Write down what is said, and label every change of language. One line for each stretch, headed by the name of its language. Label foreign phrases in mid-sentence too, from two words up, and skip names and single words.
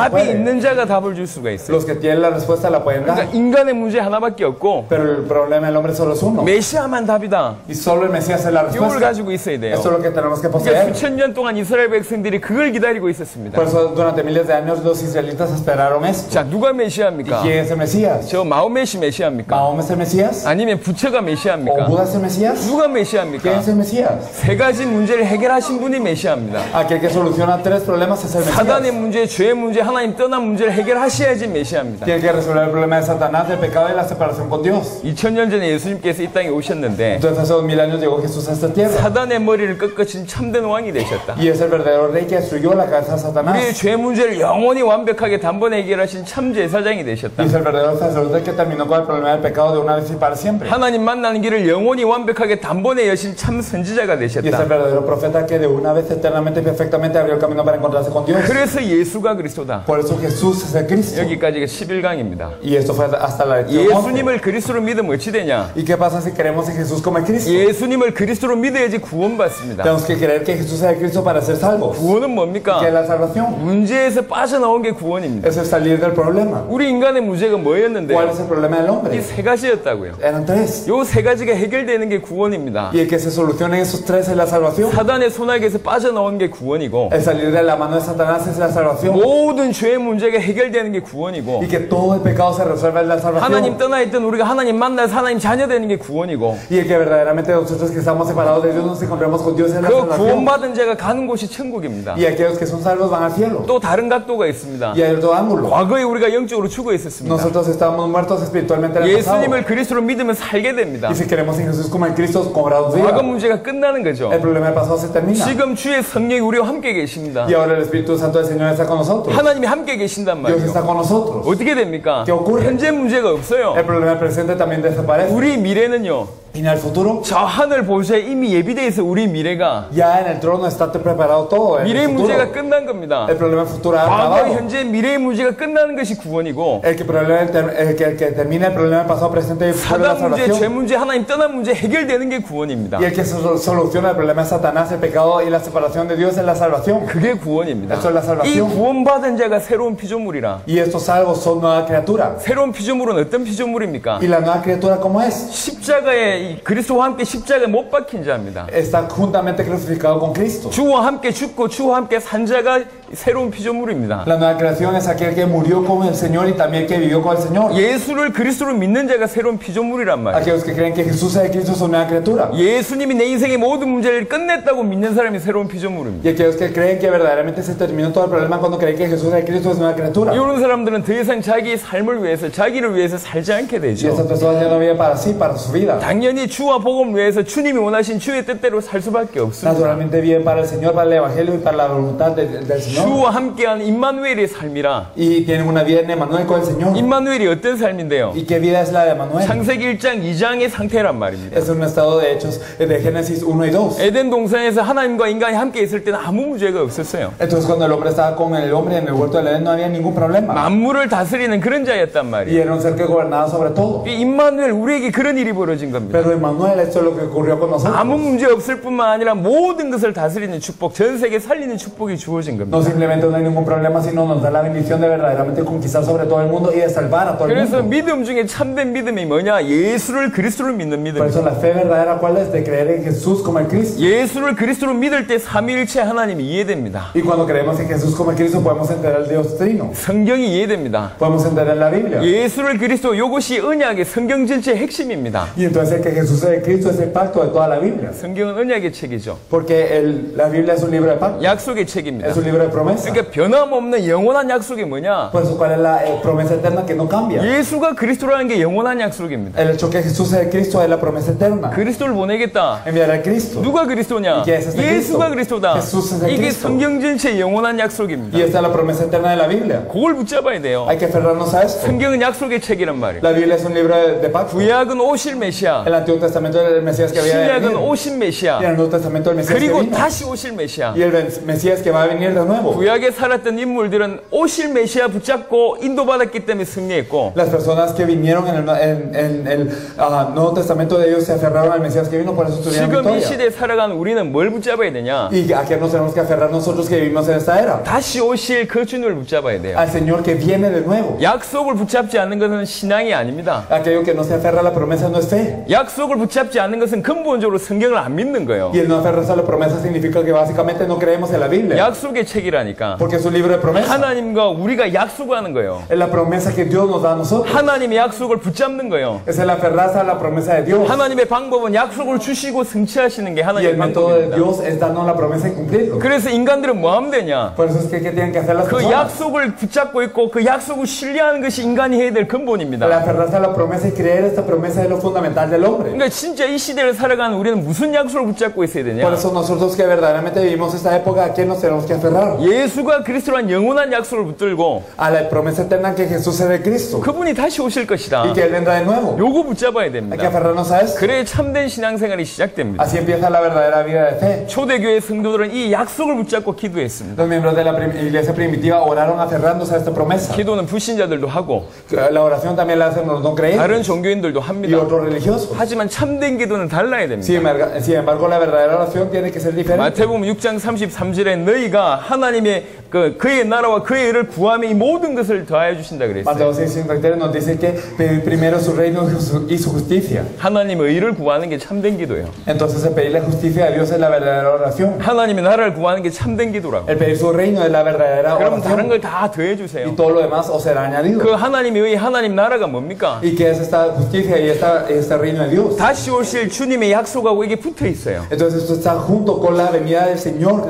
Korean: 답이
Spanish: puede.
Korean: 있는 자가 답을 줄 수가 있어요.
Spanish: Los que tienen la respuesta la pueden dar.
Korean: 그러니까 인간의 문제 하나밖에 없고
Spanish: Pero el problema del hombre solo es uno.
Korean: 메시아만 답이다.
Spanish: Y solo el Mesías es la
Korean: 이걸
Spanish: respuesta.
Korean: 가지고 있어야 돼요.
Spanish: Eso es lo que tenemos que
Korean: 그러니까
Spanish: poseer.
Korean: 수천 년 동안 이스라엘 백성들이 그걸 기다리고 있었습니다.
Spanish: Por eso durante miles de años los israelitas esperaron esto.
Korean: 자, 누가
Spanish: ¿Y
Korean: 메시아입니까?
Spanish: quién es el Mesías?
Korean: 저 마호메시 메시아입니까?
Spanish: ¿Mahoma es el Mesías?
Korean: 아니면 부처가
Spanish: ¿O
Korean: 메시아입니까?
Spanish: Buda es el Mesías?
Korean: 누가
Spanish: ¿Quién
Korean: 메시아입니까?
Spanish: es el Mesías?
Korean: 세 가지 문제를 해결하신 분이 메시아입니다.
Spanish: Aquel que soluciona 3 problemas es el
Korean: 사단의
Spanish: Mesías.
Korean: 문제, 죄의 문제, 하나님 떠난 문제를 해결하셔야지 메시아입니다.
Spanish: Tiene que resolver el problema de Satanás, del pecado y la separación con Dios.
Korean: 2000년 전에 예수님께서 이 땅에 오셨는데
Spanish: Entonces hace 2000 años llegó Jesús a esta tierra.
Korean: 사단의 머리를 꺾으신 참된 왕이 되셨다.
Spanish: Y es el verdadero rey que destruyó la cabeza de
Korean: 우리의
Spanish: Satanás.
Korean: 죄 문제를 영원히 완벽하게 단번에 해결하신 참 제사장이
Spanish: Y
Korean: 되셨다.
Spanish: es el verdadero sacerdote que terminó con el problema del pecado de una vez y para siempre.
Korean: 하나님 만나는 길을 영원히 완벽하게 단번에 여신 참 선지자가
Spanish: Y es el
Korean: 되셨다.
Spanish: verdadero profeta que de una vez eternamente y perfectamente abrió el camino para encontrarse con Dios.
Korean: 그래서 예수가 그리스도다.
Spanish: Por eso Jesús es el Cristo.
Korean: 여기까지가 11강입니다.
Spanish: Y esto fue hasta la lección 11.
Korean: 예수님을 그리스도로 믿으면 어찌 되냐?
Spanish: ¿Y qué pasa si creemos en Jesús como el Cristo?
Korean: 예수님을 그리스도로 믿어야지 구원받습니다.
Spanish: Tenemos que creer que Jesús es el Cristo para ser salvos.
Korean: 구원은 뭡니까?
Spanish: ¿Qué es la salvación?
Korean: 문제에서 빠져나온 게 구원입니다.
Spanish: Eso es salir del problema.
Korean: 우리 인간의 문제가
Spanish: ¿Cuál
Korean: 뭐였는데요?
Spanish: es el problema del
Korean: 이
Spanish: hombre?
Korean: 세 가지였다고요.
Spanish: Eran 3.
Korean: 요 세 가지가 해결되는 게 구원입니다.
Spanish: Y el que se solucionen esos 3 es la salvación.
Korean: 사단의 손아귀에서 빠져나온 게 구원이고
Spanish: El salir de la mano de Satanás es la salvación.
Korean: 모든 죄의 문제가 해결되는 게 구원이고
Spanish: Y que todo el pecado se resuelve en la
Korean: 하나님
Spanish: salvación.
Korean: 떠나 있던 우리가 하나님 만나서 하나님 자녀 되는 게 구원이고
Spanish: Y el que verdaderamente nosotros que estamos separados de Dios nos encontremos con Dios es la
Korean: 그
Spanish: salvación.
Korean: 구원받은 자가 가는 곳이 천국입니다.
Spanish: Y aquellos que son salvos van al cielo.
Korean: 또 다른 각도가 있습니다.
Spanish: Y hay otro ángulo.
Korean: 과거에 우리가 영적으로 죽어 있었습니다.
Spanish: Nosotros estábamos muertos espiritualmente en el pasado.
Korean: 예수님을 그리스도로 믿으면 살게 됩니다.
Spanish: Y si queremos en Jesús como en Cristo, cobramos vida.
Korean: 과거 문제가 끝나는 거죠.
Spanish: El problema del pasado se termina.
Korean: 지금 주의 성령이 우리와 함께 계십니다.
Spanish: Y ahora el Espíritu Santo del Señor está con nosotros.
Korean: 하나님이 함께 계신단
Spanish: Dios
Korean: 말이에요.
Spanish: está con nosotros.
Korean: 어떻게 됩니까?
Spanish: ¿Qué ocurre?
Korean: 현재 문제가 없어요.
Spanish: El problema del presente también desaparece.
Korean: 우리 미래는요.
Spanish: Y en el futuro,
Korean: 저 하늘 보좌에 이미 예비되어 있어. 우리 미래가
Spanish: ya en el trono está preparado todo. En
Korean: 미래의
Spanish: el futuro.
Korean: 문제가 끝난 겁니다.
Spanish: El problema del futuro ha
Korean: 과거,
Spanish: acabado.
Korean: 현재, 미래의 문제가 끝나는 것이 구원이고
Spanish: El que termina el problema del pasado, presente y futuro de la
Korean: 사단 문제, 죄
Spanish: salvación.
Korean: 문제, 하나님 떠난 문제 해결되는 게 구원입니다.
Spanish: Y el que soluciona el problema de Satanás, el pecado y la separación de Dios es la salvación.
Korean: 그게 구원입니다.
Spanish: Eso es la
Korean: 이
Spanish: salvación.
Korean: 구원받은 자가 새로운 피조물이라.
Spanish: Y estos salvos son nueva criatura.
Korean: 새로운 피조물은 어떤 피조물입니까?
Spanish: ¿Y la nueva criatura cómo es?
Korean: 십자가에 이 그리스도와 함께 십자가에 못 박힌 자입니다.
Spanish: Está juntamente crucificado con Cristo.
Korean: 주와 함께 죽고 주와 함께 산 자가 새로운 피조물입니다.
Spanish: La nueva creación es aquel que murió con el Señor y también que vivió con el Señor.
Korean: 예수를 그리스도로 믿는 자가 새로운 피조물이란 말이에요.
Spanish: Aquellos que creen que Jesús es el Cristo son nueva criatura.
Korean: 예수님이 내 인생의 모든 문제를 끝냈다고 믿는 사람이 새로운 피조물입니다.
Spanish: Y aquellos que creen que verdaderamente se terminó todo el problema cuando creen que Jesús es el Cristo es nueva criatura.
Korean: 이런 사람들은 더 이상 자기 삶을 위해서 자기를 위해서 살지 않게
Spanish: Y
Korean: 되죠.
Spanish: estas personas ya no viven para sí, para su vida.
Korean: 당연히 주와 복음을 위해서 주님이 원하신 주의 뜻대로 살 수밖에 없습니다.
Spanish: Naturalmente viven para el Señor, para el Evangelio y para la voluntad del Señor.
Korean: 주와 함께한 임마누엘의 삶이라.
Spanish: Y tienen una vida en Emmanuel con el Señor.
Korean: 임마누엘이 어떤 삶인데요?
Spanish: ¿Y qué vida es la de Emmanuel?
Korean: 창세기 1장 2장의 상태란 말입니다.
Spanish: Es un estado de hechos de Génesis 1 y 2.
Korean: 에덴 동산에서 하나님과 인간이 함께 있을 때는 아무 문제가 없었어요.
Spanish: Entonces cuando el hombre estaba con el hombre en el huerto del Edén no había ningún problema.
Korean: 만물을 다스리는 그런 자였단
Spanish: Y
Korean: 말이에요.
Spanish: era un ser que gobernaba sobre todo.
Korean: 이 임마누엘 우리에게 그런 일이 벌어진 겁니다.
Spanish: Pero Emmanuel, esto es lo que ocurrió con nosotros.
Korean: 아무 문제 없을 뿐만 아니라 모든 것을 다스리는 축복, 전 세계 살리는 축복이 주어진 겁니다.
Spanish: No simplemente no hay ningún problema, sino nos da la bendición de verdaderamente conquistar sobre todo el mundo y de salvar a todo el
Korean: 그래서
Spanish: mundo.
Korean: 믿음 중에 참된 믿음이 뭐냐? 예수를 그리스도로 믿는
Spanish: Por eso
Korean: 믿음입니다.
Spanish: la fe verdadera, ¿cuál es? De creer en Jesús como el Cristo.
Korean: 예수를 그리스도로 믿을 때 삼위일체 하나님이 이해됩니다.
Spanish: Y cuando creemos en Jesús como el Cristo podemos entender el Dios Trino.
Korean: 성경이 이해됩니다.
Spanish: Podemos entender la Biblia.
Korean: 예수를 그리스도 이것이 언약의 성경 전체의 핵심입니다.
Spanish: Y entonces el que Jesús es el Cristo es el pacto de toda la Biblia.
Korean: 성경은 언약의 책이죠.
Spanish: Porque la Biblia es un libro de pacto.
Korean: 약속의 책입니다.
Spanish: Es un libro de promesa.
Korean: 그러니까 변함없는 영원한 약속이 뭐냐?
Spanish: Por eso, ¿cuál es la promesa eterna que no cambia?
Korean: 예수가 그리스도라는 게 영원한 약속입니다.
Spanish: El hecho que Jesús es el Cristo es la promesa eterna.
Korean: 그리스도를 보내겠다.
Spanish: Enviar al Cristo.
Korean: 누가 그리스도냐?
Spanish: ¿Y qué es este
Korean: 예수가
Spanish: Cristo?
Korean: 그리스도다.
Spanish: Jesús es el
Korean: 이게
Spanish: Cristo.
Korean: 성경 전체의 영원한 약속입니다.
Spanish: Y esta es la promesa eterna de la Biblia.
Korean: 그걸 붙잡아야 돼요.
Spanish: Hay que aferrarnos a esto.
Korean: 성경은 약속의 책이란 말이에요.
Spanish: La Biblia es un libro de pacto.
Korean: 구약은 오실 메시아,
Spanish: El Antiguo Testamento del Mesías que había de
Korean: 신약은
Spanish: venir.
Korean: 오신
Spanish: Y el
Korean: 메시아,
Spanish: Nuevo Testamento del Mesías que
Korean: 그리고
Spanish: vino.
Korean: 다시 오실 메시아.
Spanish: Y el Mesías que va a venir de nuevo.
Korean: 구약에 살았던 인물들은 오실 메시아 붙잡고 인도받았기 때문에 승리했고,
Spanish: Las personas que vinieron en el Nuevo Testamento de ellos se aferraron al Mesías que vino, por eso tuvieron
Korean: 지금 이
Spanish: victoria.
Korean: 시대에 살아가는 우리는 뭘 붙잡아야 되냐?
Spanish: ¿Y a qué nos tenemos que aferrar nosotros que vivimos en esta era?
Korean: 다시 오실 그 주님을 붙잡아야 돼요.
Spanish: Al Señor que viene de nuevo.
Korean: 약속을 붙잡지 않는 것은 신앙이 아닙니다.
Spanish: Aquello que no se aferra a la promesa no es fe.
Korean: 약속을 붙잡지 않는 것은 근본적으로 성경을 안 믿는 거예요.
Spanish: Y el no aferrarse a la promesa significa que básicamente no creemos en la Biblia.
Korean: 약속의 책이라니까.
Spanish: Porque es un libro de promesa.
Korean: 하나님과 우리가 약속하는 거예요.
Spanish: Es la promesa que Dios nos da a nosotros.
Korean: 하나님의 약속을 붙잡는 거예요.
Spanish: Es el aferrarse a la promesa de Dios.
Korean: 하나님의 방법은 약속을 주시고 성취하시는 게
Spanish: Y
Korean: 하나님의
Spanish: el método de
Korean: 방법입니다.
Spanish: Dios es darnos la promesa y cumplirlo.
Korean: 그래서 인간들은 뭐 하면 되냐?
Spanish: Por eso es que ¿qué tienen que hacer las
Korean: 그
Spanish: personas?
Korean: 약속을 붙잡고 있고 그 약속을 신뢰하는 것이 인간이 해야 될
Spanish: El
Korean: 근본입니다.
Spanish: aferrarse a la promesa y creer esta promesa es lo fundamental del hombre.
Korean: 그러니까 진짜 이 시대를 살아가는 우리는 무슨 약속을 붙잡고 있어야
Spanish: Por
Korean: 되냐?
Spanish: eso nosotros que verdaderamente vivimos esta época, ¿a qué nos tenemos que aferrar?
Korean: 예수가 그리스도란 영원한 약속을 붙들고
Spanish: A la promesa eterna que Jesús es el Cristo
Korean: 그분이 다시 오실 것이다.
Spanish: y que Él vendrá de nuevo.
Korean: 요거 붙잡아야
Spanish: Hay que
Korean: 됩니다.
Spanish: aferrarnos a esto.
Korean: 그래야 참된 신앙생활이 시작됩니다.
Spanish: Así empieza la verdadera vida de fe.
Korean: 초대교회 성도들은 이 약속을 붙잡고 기도했습니다.
Spanish: Los miembros de la iglesia primitiva oraron aferrándose a esta promesa.
Korean: 기도는 불신자들도 하고
Spanish: La oración también la hacen los no creyentes
Korean: 다른 종교인들도
Spanish: y
Korean: 합니다.
Spanish: otros religiosos.
Korean: 하지만 참된 기도는 달라야 됩니다.
Spanish: Sin embargo, la verdadera oración tiene que ser diferente.
Korean: 마태복음 6장 33절에 너희가 하나님의 그의 나라와 그의 의를 구하며 이 모든 것을 더하여 주신다 그랬어요.
Spanish: Mateo 6:53 nos dice que pedir primero su reino y su justicia.
Korean: 하나님의 의를 구하는 게 참된 기도예요.
Spanish: Entonces el pedir la justicia a Dios es la verdadera oración.
Korean: 하나님의 나라를 구하는 게 참된 기도라고.
Spanish: El pedir su reino es la verdadera
Korean: 그럼 다른
Spanish: oración.
Korean: 걸 다 더해
Spanish: Y
Korean: 주세요.
Spanish: todo lo demás os será añadido.
Korean: 그 하나님의 의, 하나님 나라가 뭡니까?
Spanish: ¿Y qué es esta justicia y este reino de Dios?
Korean: 다시 오실 주님의 약속하고 이게 붙어 있어요.
Spanish: Entonces esto está junto con la venida del Señor.